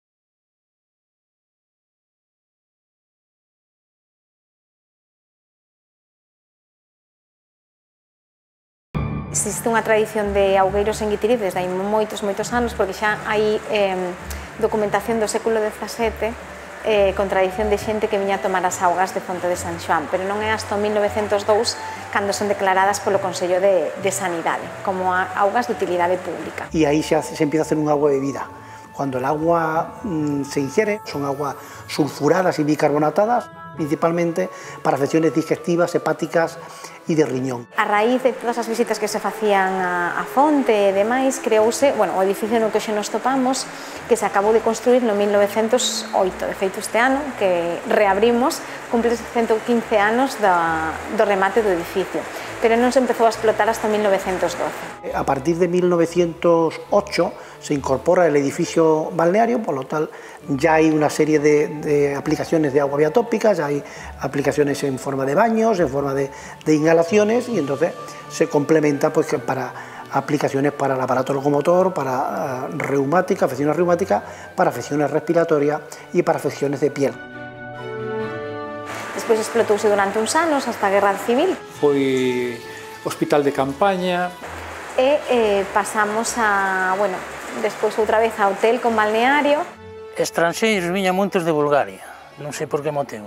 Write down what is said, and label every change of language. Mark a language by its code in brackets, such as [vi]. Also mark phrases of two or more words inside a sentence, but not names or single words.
[gl] Existe unha tradición de augueiros en Guitiriz desde hai moitos anos, porque xa hai documentación do século XVII con tradición de xente que viña a tomar as augas de Fonte de San Xoán, pero non é hasta 1902 cando son declaradas polo Consello de Sanidade como augas de utilidade pública. [es] Y aí se empieza a hacer un agua de vida. Cuando el agua se ingiere, son aguas sulfuradas y bicarbonatadas, principalmente para afecciones digestivas, hepáticas e de riñón. [gl] A raíz de todas as visitas que se facían a fonte e demais, creouse, o edificio no que hoxe nos topamos, que se acabou de construir no 1908. De feito, este ano, que reabrimos, cumple 115 anos do remate do edificio, pero non se empezou a explotar hasta 1912. [es] A partir de 1908 se incorpora el edificio balneario, por lo tal ya hay una serie de aplicaciones de agua biatópica, ya hay aplicaciones en forma de baños, en forma de inhalaciones, y entonces se complementa pues para aplicaciones para el aparato locomotor, para reumática, afecciones reumáticas, para afecciones respiratorias y para afecciones de piel. [gl] Despois explotouse durante uns anos hasta a Guerra Civil. Foi hospital de campaña. E pasamos a, despois outra vez a hotel con balneario. Estranxeiros viñan moitos de Bulgaria, non sei por que motivo.